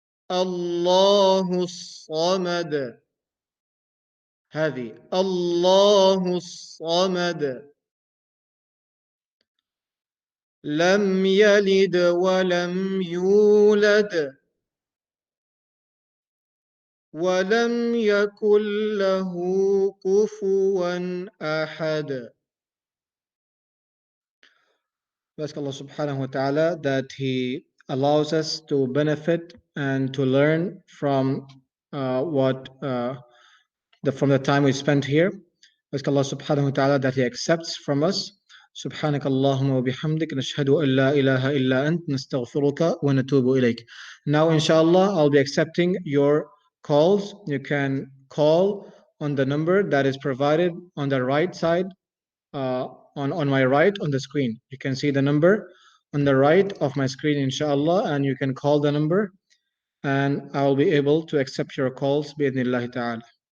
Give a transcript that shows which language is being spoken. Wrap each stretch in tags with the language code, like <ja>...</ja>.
<ar>الله الصمد هذه الله الصمد لم يلد ولم يولد ولم يكن له كفوا أحد.</ar> <en>Ask Allah subhanahu wa ta'ala that He allows us to benefit and to learn from from the time we spent here. Ask Allah subhanahu wa ta'ala that He accepts from us.</en> <ar>سبحانك اللهم وبحمدك نشهد أن لا إله إلا أنت نستغفرك ونتوب إليك.</ar> <en>Now inshallah I'll be accepting your calls. You can call on the number that is provided on the right side, on my right on the screen. You can see the number on the right of my screen inshallah, and you can call the number and I'll be able to accept your calls بإذن ta'ala.</en>